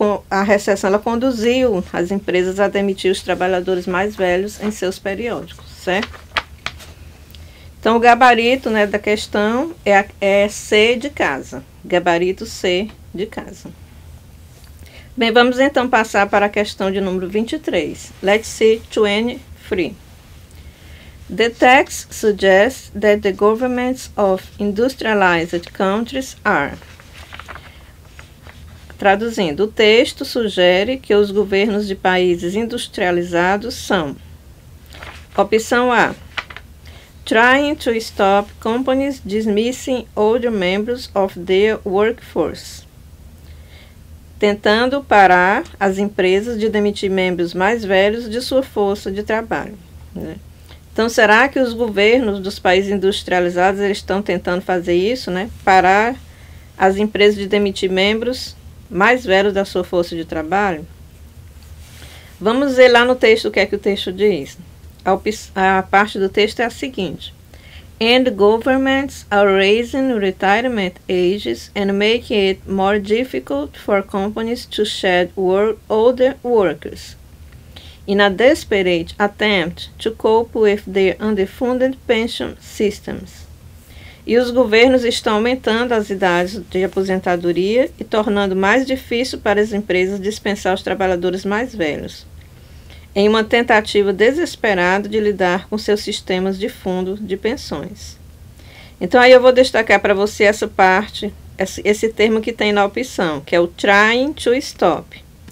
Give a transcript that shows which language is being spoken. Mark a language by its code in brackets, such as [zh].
[pt] a recessão ela conduziu as empresas a demitir os trabalhadores mais velhos em seus periódicos, certo? Então, o gabarito, né, da questão é C de casa. Gabarito C de casa. Bem, vamos então passar para a questão de número 23. [en] Let's see 23. The text suggests that the governments of industrialized countries are. [pt] Traduzindo, o texto sugere que os governos de países industrializados são: opção A, [en] trying to stop companies dismissing older members of their workforce. [pt] Tentando parar as empresas de demitir membros mais velhos de sua força de trabalho, né? Então, será que os governos dos países industrializados eles estão tentando fazer isso, né? Parar as empresas de demitir membros mais velhos da sua força de trabalho? Vamos ver lá no texto o que é que o texto diz. A parte do texto é a seguinte: [en] And governments are raising retirement ages and making it more difficult for companies to shed older workers in a desperate attempt to cope with their underfunded pension systems. [pt] E os governos estão aumentando as idades de aposentadoria e tornando mais difícil para as empresas dispensar os trabalhadores mais velhos, em uma tentativa desesperada de lidar com seus sistemas de fundo de pensões. Então, aí eu vou destacar para você essa parte, esse termo que tem na opção, que é o [en] trying to stop.